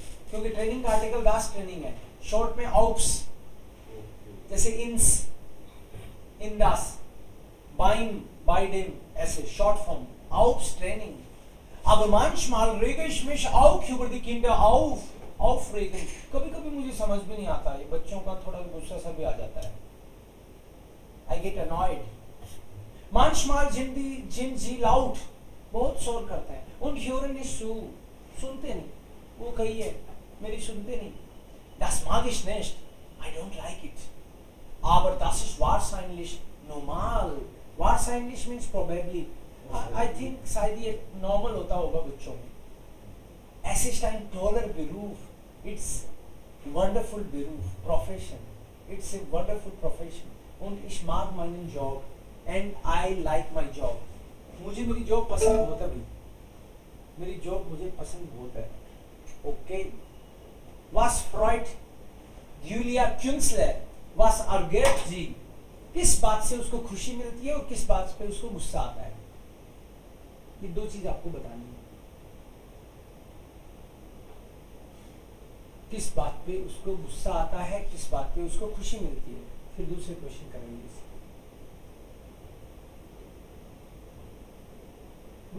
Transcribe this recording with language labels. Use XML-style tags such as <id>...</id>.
<hi>क्योंकि ट्रेनिंग का article das training है. शॉर्ट में aufs.</hi> <de>जैसे ins, in das, beim, bei dem, ऐसे short form, aufs Training. Aber manchmal rege ich mich auch über die Kinder aufregen.</de> <hi>कभी-कभी मुझे समझ भी नहीं आता है, बच्चों का थोड़ा गुस्सा सा भी आ जाता है.</hi> <en>I get annoyed.</en> <de>Manchmal sind sie laut,</de> <hi>बहुत शोर करते हैं.</hi> <de>Und hören nicht zu,</de> <hi>सुनते नहीं. वो कहिए, मेरी सुनते नहीं.</hi> <de>Das mag ich nicht.</de> <en>I don't like it.</en> <de>Aber das ist wahrscheinlich normal.</de> <en>Wahrscheinlich means probably. I think</en> <hi>शायद ये normal होता होगा बच्चों में.</hi> <de>Es ist ein toller Beruf.</de> <en>It's wonderful Beruf, Profession. It's a wonderful profession.</en> <de>Und ich mag meinen Job.</de> <en>And I like my job.</en> <hi>मुझे मेरी job पसंद होता भी. मेरी जॉब मुझे पसंद होता है.</hi> <en>Okay.</en> <de>Was freut Giulia Künzle? Was ärgert sie?</de> <hi>किस बात से उसको खुशी मिलती है और किस बात पे उसको गुस्सा आता है, ये दो चीज आपको बतानी है। किस बात पे उसको गुस्सा आता है, किस बात पे उसको खुशी मिलती है, फिर दूसरे क्वेश्चन करेंगे इसे।</hi>